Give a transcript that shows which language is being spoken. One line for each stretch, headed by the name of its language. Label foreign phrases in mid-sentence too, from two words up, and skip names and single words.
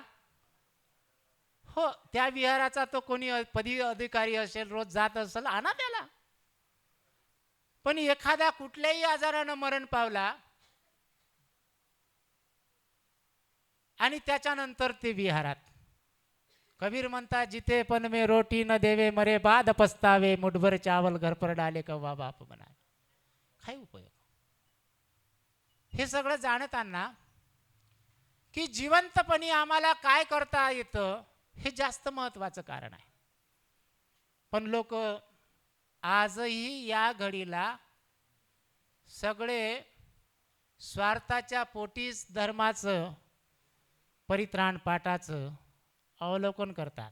Marathi: हो, त्या विहाराचा तो कोणी पदी अधिकारी असेल, रोज जात असेल, आणा त्याला. पण एखादा कुठल्याही आजारानं मरण पावला आणि त्याच्यानंतर ते विहारात, कबीर म्हणता जिथे
Hindi: पण में रोटी न देवे मरे बाद पस्तावे, मुठभर चावल घर पर डाले कव्वा बाप बनाए.
Marathi: काय उपयोग? हे सगळं जाणताना की जिवंतपणी आम्हाला काय करता येतं हे जास्त महत्त्वाचं कारण आहे. पण लोक आजही या घडीला सगळे स्वार्थाच्या पोटीस धर्माचं परित्राण पाठाचं अवलोकन करतात.